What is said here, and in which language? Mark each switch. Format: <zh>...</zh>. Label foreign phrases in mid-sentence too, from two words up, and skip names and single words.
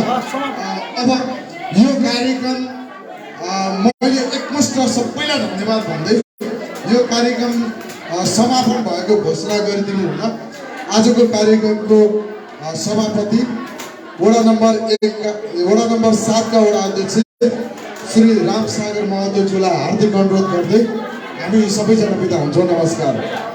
<ne>अब यो कार्यक्रम मैले एकमुष्ट सबैलाई धन्यवाद भन्दै यो कार्यक्रम समापन भएको घोषणा गरिदिनु हुन। आजको कार्यक्रमको सभापति वडा नम्बर 7 का वडा अध्यक्ष श्री राम सागर महोदयज्यूलाई हार्दिक अनुरोध गर्दै हामी सबैजना बिदा हुन्छौँ। नमस्कार।</ne>